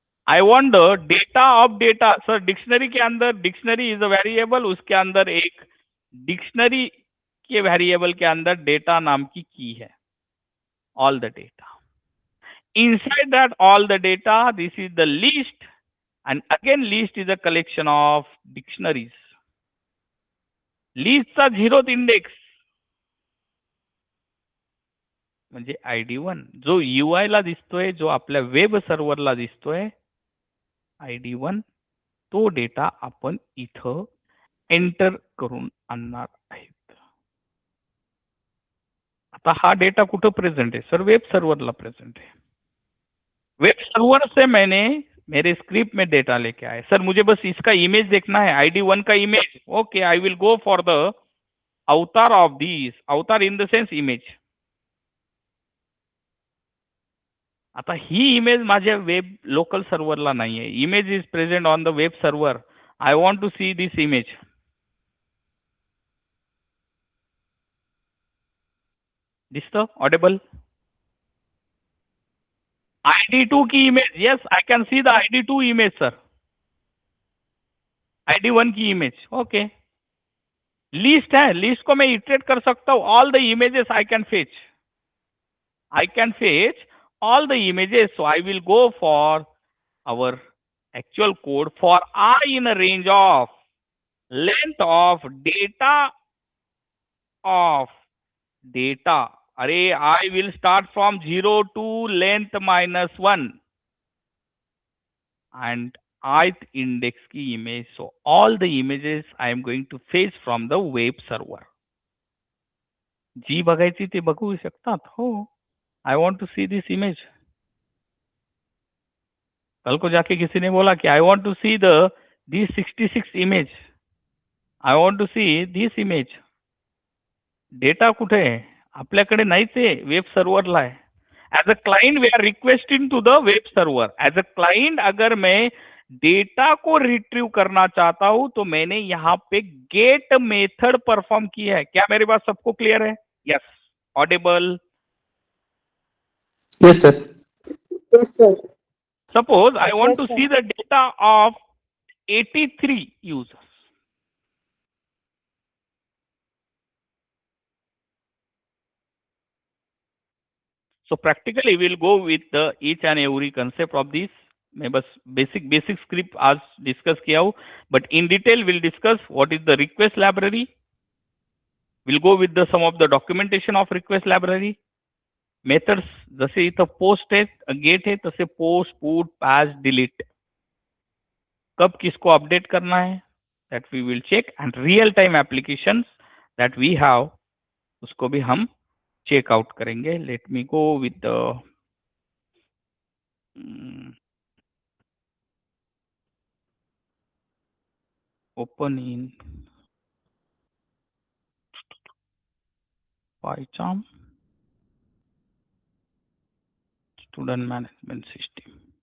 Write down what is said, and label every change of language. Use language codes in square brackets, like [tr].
[en] I want the data of data. [hi] Sir dictionary के अंदर, [en] dictionary is a variable, [hi] उसके अंदर एक डिक्शनरी के वेरिएबल के अंदर डेटा नाम की की है. [en] All the data. Inside that all the data, this is the list, and again list is a collection of dictionaries. [mr] लिस्टचा 0th इंडेक्स म्हणजे ID1 जो UI ला दिसतोय, जो आपल्या वेब सर्व्हरला दिसतोय ID1, तो डेटा आपण इथं एंटर करून आणणार आहेत. आता हा डेटा कुठं प्रेझेंट आहे सर? वेब सर्व्हरला [hi] प्रेझेंट है। वेब सर्वर से मैंने मेरे स्क्रिप्ट में डेटा लेके आए सर, मुझे बस इसका इमेज देखना है, ID1 का image. [en] Okay, I will go for the avatar of this, avatar in the sense image. [mr] आता ही इमेज माझ्या वेब लोकल सर्व्हरला नाही आहे, [en] Image is present on the web server. I want to see this image. [mr] दिसतं ऑडिबल? [en] ID2 की image, yes I can see the ID2 image sir. [hi] ID1 की image, okay. List है, list को मैं iterate कर सकता हूं, [en] All the images I can fetch all the images. So I will go for our actual code for I in a range of length of data of data. Array, I will start from 0 to length -1 and ith index की image. So all the images I am going to fetch from the web server. [mr] जी बघायची ते बघू शकतात हो। [en] I want to see this image. [hi] कल को जाके किसी ने बोला कि [en] I want to see the this 66 image. I want to see this image. [mr] Data कुठे आहे? आपल्याकडे नाहीच आहे, वेब सर्व्हरला आहे। [en] As a client we are requesting to the web server. [hi] As a client अगर मैं डेटा को रिट्रीव करना चाहता हूं तो मैंने यहाँ पे गेट मेथड परफॉर्म किया है। क्या मेरी बात सबको क्लियर है? [en] Yes, audible? Yes, sir. Yes, sir. Suppose I want Yes, to sir. see the data of 83 users. So practically we'll go with the each and every concept of this. [hi] मैं बस basic script आज discuss किया हूँ, [en] but in detail we'll discuss what is the request library. We'll go with the some of the documentation of request library. Methods [mr] जसे इथं post है, get है, तसे post, put, pass, delete. [hi] कब किसको अपडेट करना है [en] that we will check, and real time applications that we have [hi] उसको भी हम चेक आउट करेंगे। [en] let me go with the open in PyCharm student management system,